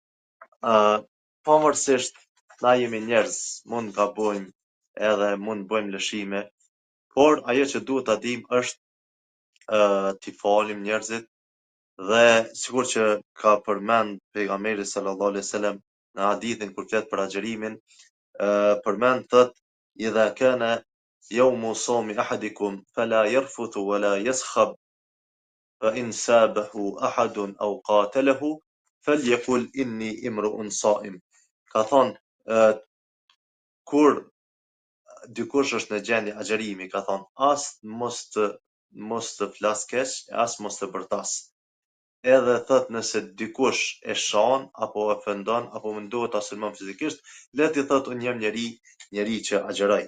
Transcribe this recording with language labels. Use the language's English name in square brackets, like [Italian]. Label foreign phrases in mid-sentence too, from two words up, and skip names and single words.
[Albanian] Pavarësisht na jemi njerëz, mund gabojmë edhe mund bëjmë lëshime, por ajo që duhet ta dimë është t'i falim njerëzit, dhe sikur që ka përmend pejgamberi [Arabic] صلى الله عليه وسلم [Albanian] në hadithin kur flet për agjërimin, përmend thot [Arabic] إذا كان يوم صوم أحدكم فلا يرفث ولا يصخب فإن سابه أحد أو قاتله فليقل إني امرؤ صائم. [Albanian] Ka thon kur dikush është në gjendje agjërimi, ka thon as mos të flas keq, as mos të bërtas. Edhe thot nëse dikush e shan apo ofendon apo mundohet ta sulmon fizikisht, le t'i thot unë jam njeri që agjëroj.